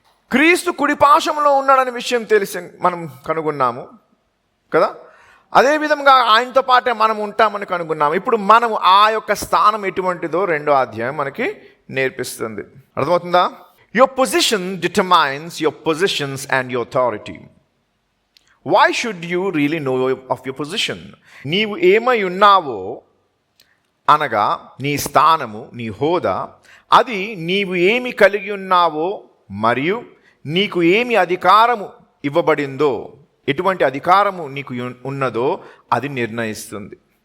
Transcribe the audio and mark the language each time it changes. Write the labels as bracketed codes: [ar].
[te] క్రీస్తు కుడిపాశంలో ఉన్నాడనే విషయం తెలిసి మనం కనుగొన్నాము కదా. అదేవిధంగా ఆయనతో పాటే మనం ఉంటామని కనుగొన్నాము. ఇప్పుడు మనము ఆ యొక్క స్థానం ఎటువంటిదో రెండో అధ్యాయం మనకి నేర్పిస్తుంది. అర్థమవుతుందా? [en] Your position determines your positions and your authority. Why should you really know of your position? [te] నీవు ఏమై ఉన్నావో అనగా నీ స్థానము, నీ హోదా, అది నీవు ఏమి కలిగి ఉన్నావో మరియు నీకు ఏమి అధికారము ఇవ్వబడిందో, ఎటువంటి అధికారము నీకు ఉన్నదో అది నిర్ణయిస్తుంది.